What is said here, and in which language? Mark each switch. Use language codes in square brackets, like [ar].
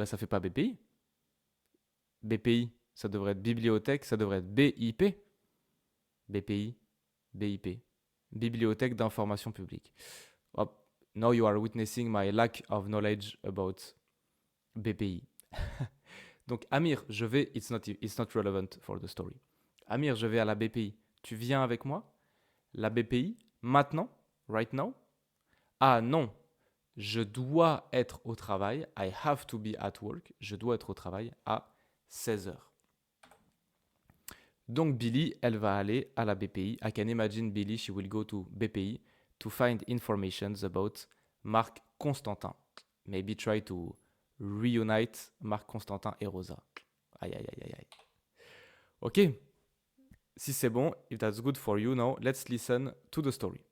[fr] Ça fait pas BPI. BPI, ça devrait être bibliothèque, ça devrait être BIP. BPI, BIP. Bibliothèque d'information publique. [en] Oh, now you are witnessing my lack of knowledge about BPI. [fr] Donc Amir, je vais, [en] it's not relevant for the story. [fr] Amir, je vais à la BPI. Tu viens avec moi? La BPI, maintenant? [en] Right now? [fr] Ah non, je dois être au travail. [en] I have to be at work. [fr] Je dois être au travail à 16 heures. Donc Billy, elle va aller à la BPI. [en] I can imagine Billy, she will go to BPI to find information about Marc Constantin. Maybe try to reunite Marc Constantin et Rosa. Aïe, aïe, aïe, aïe, aïe. Ok, [fr] si c'est bon, [en] if that's good for you now, let's listen to the story.